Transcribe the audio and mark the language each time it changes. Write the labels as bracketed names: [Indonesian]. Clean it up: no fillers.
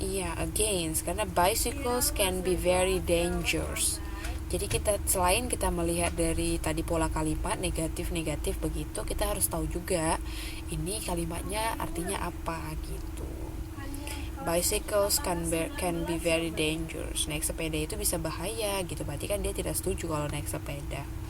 [English] Iya, against, karena bicycles can be very dangerous. [Indonesian] Jadi selain kita melihat dari tadi pola kalimat negatif-negatif begitu, kita harus tahu juga ini kalimatnya artinya apa gitu. [English] Bicycles can be very dangerous. [Indonesian] Naik sepeda itu bisa bahaya gitu. Berarti kan dia tidak setuju kalau naik sepeda.